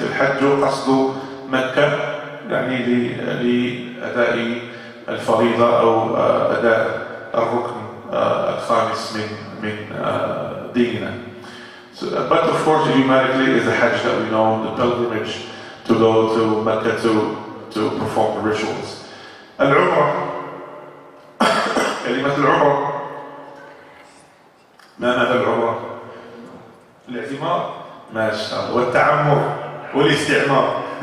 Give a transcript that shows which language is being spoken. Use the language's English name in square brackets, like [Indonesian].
[Arabic] الحج قصد مكة، يعني لأداء الفريضة أو أداء الركن الخامس من ديننا. [English] But of course, idiomatically is the Hajj that we know, the pilgrimage to go to Mecca to perform the rituals. [Arabic] العمرة، كلمة العمرة، ما معنى العمرة؟ الاعتمار، ما شاء الله، والتعمر والاستعمار.